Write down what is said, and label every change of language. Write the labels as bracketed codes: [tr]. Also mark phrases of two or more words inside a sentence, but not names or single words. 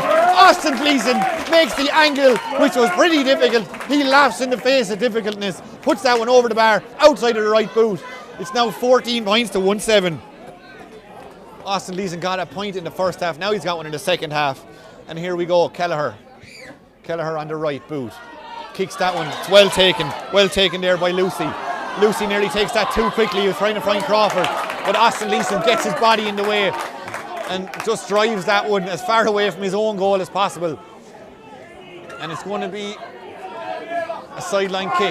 [en] Austin Gleeson makes the angle, which was pretty difficult. He laughs in the face of difficultness. Puts that one over the bar, outside of the right boot. It's now 14 points to 1-7. Austin Gleeson got a point in the first half. Now he's got one in the second half. And here we go, Kelleher. Kelleher on the right boot. Kicks that one. It's well taken. Well taken there by Lucy. Lucy nearly takes that too quickly. He was trying to find Crawford. But Austin Gleeson gets his body in the way and just drives that one as far away from his own goal as possible. And it's going to be a sideline kick.